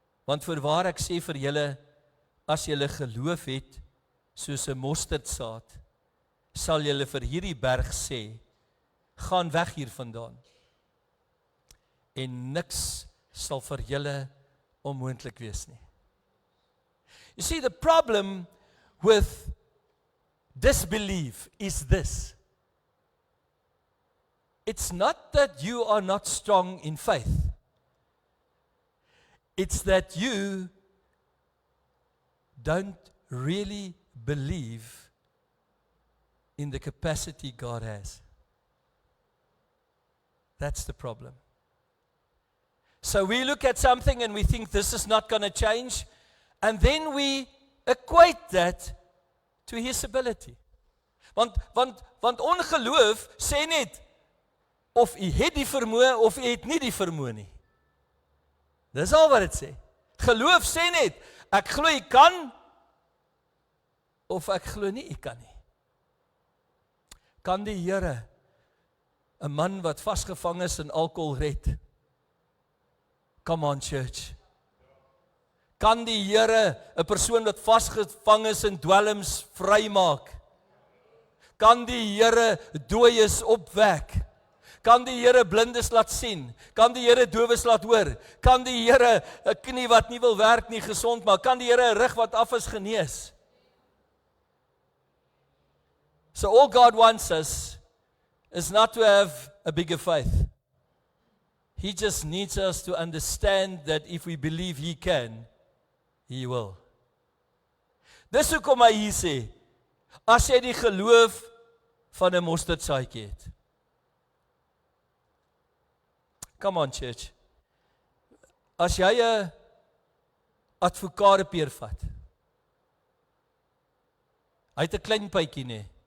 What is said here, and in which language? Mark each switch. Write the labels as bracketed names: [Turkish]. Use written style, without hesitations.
[Afrikaans] Want voorwaar ek sê vir julle, as julle geloof het, soos 'n mosterdsaad, sal julle vir hierdie berg sê, gaan weg hiervandaan. En niks sal vir julle onmoontlik wees nie. [English] You see, the problem with disbelief is this. It's not that you are not strong in faith. It's that you don't really believe in the capacity God has. That's the problem. So we look at something and we think this is not going to change, and then we equate that to his ability. [Afrikaans] Want ongeloof sê net of u het die vermoë of u het nie die vermoë nie. Dis al wat dit sê. Geloof sê net ek glo u kan of ek glo nie u kan nie. Kan die Here 'n man wat vasgevang is in alkohol red? [English] Come on, church. [Afrikaans] Kan die Here 'n persoon wat vasgevang is in dwelms vrymaak? Kan die Here dooies opwek? Kan die Here blindes laat sien? Kan die Here dowes laat hoor? Kan die Here 'n knie wat nie wil werk nie gesond maak? Kan die Here 'n rug wat af is genees? [English] So all God wants us is not to have a bigger faith. He just needs us to understand that if we believe He can, He will. [Afrikaans] Dis hoekom hy hier sê, as jy die geloof van 'n mosterdsaadjie het. [English] Come on, church. [Afrikaans] As jy 'n advokaatpeer vat, hy het 'n klein pytjie, nee.